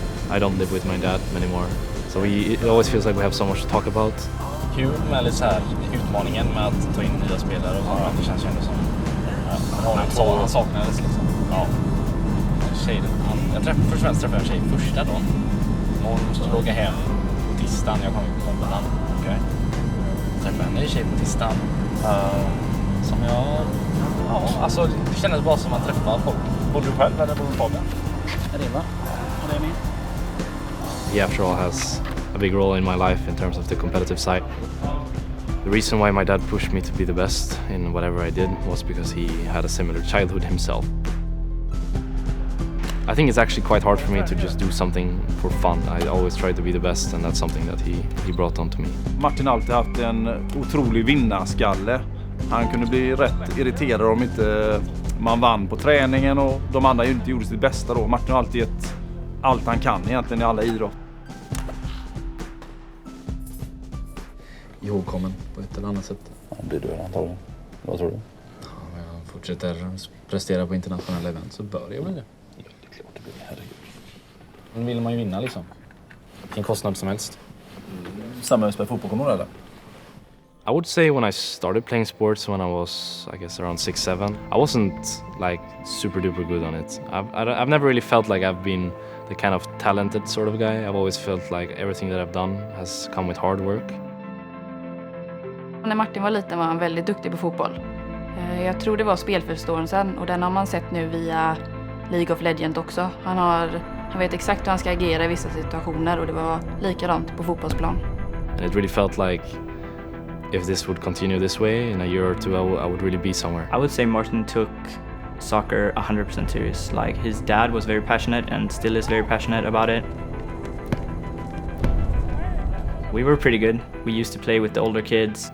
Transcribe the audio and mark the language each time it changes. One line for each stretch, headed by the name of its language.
English: I don't live with my dad anymore, so it always feels like we have so much to talk about.
Swedish: Kul med lite så här utmaningen med att ta in nya spelare och sådär. Det känns ju ändå som han saknades liksom. Ja. Först och främst träffade jag en tjej första dagen. Hon skulle åka hem på tisdagen. Jag kom på måndagen. Okay. Träffade en ny tjej på tisdagen. Som jag... Ja, alltså det kändes bara som att träffa folk. Bor du själv eller bor du Fabian? Är det va? Och det är min.
English: He after all has a big role in my life in terms of the competitive side. The reason why my dad pushed me to be the best in whatever I did was because he had a similar childhood himself. I think it's actually quite hard for me to just do something for fun. I always try to be the best, and that's something that he brought on to me.
Swedish: Martin har alltid haft en otrolig vinnarskalle. Han kunde bli rätt irriterad om inte man vann på träningen och de andra inte gjorde sitt bästa då. Martin har alltid gett allt han kan egentligen i alla idrott. Ihågkommen på ett eller annat sätt. Ja, blir du antagligen. Vad tror du? Ja, om jag fortsätter prestera på internationella event så bör jag bli det. Ja, det är klart det blir. Herregud. Men vill man ju vinna liksom. Vilken kostnad som helst. Samma med spela fotboll, kommer du eller?
English: I would say when I started playing sports when I was, I guess, around 6-7, I wasn't like super duper good on it. I've never really felt like I've been the kind of talented sort of guy. I've always felt like everything that I've done has come with hard work.
Swedish: När Martin var liten var han väldigt duktig på fotboll. Jag tror det var spelförståelsen och den har man sett nu via League of Legends också. Han vet exakt hur han ska agera i vissa situationer och det var likadant på fotbollsplan.
English: And it really felt like if this would continue this way in a year or two, I would really be somewhere. I would say Martin took soccer 100% serious. Like his dad was very passionate and still is very passionate about it. We were pretty good. We used to play with the older kids.